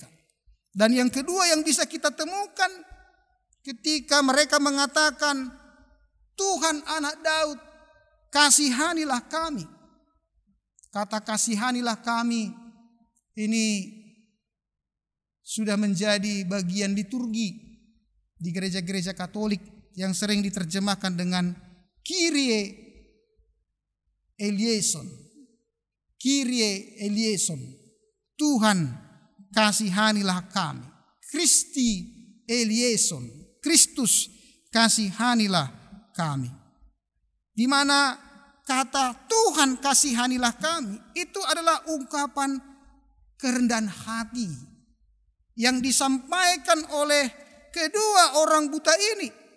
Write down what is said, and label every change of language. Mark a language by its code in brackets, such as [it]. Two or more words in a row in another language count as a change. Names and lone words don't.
[id] Dan yang kedua yang bisa kita temukan ketika mereka mengatakan, Tuhan anak Daud, kasihanilah kami. Kata kasihanilah kami ini sudah menjadi bagian liturgi di gereja-gereja Katolik yang sering diterjemahkan dengan [el] Κύριε ἐλέησον. Κύριε ἐλέησον. [id] Tuhan kasihanilah kami. [el] Χριστὲ ἐλέησον. [id] Kristus kasihanilah kami. Di mana kata Tuhan kasihanilah kami itu adalah ungkapan kerendahan hati yang disampaikan oleh kedua orang buta ini.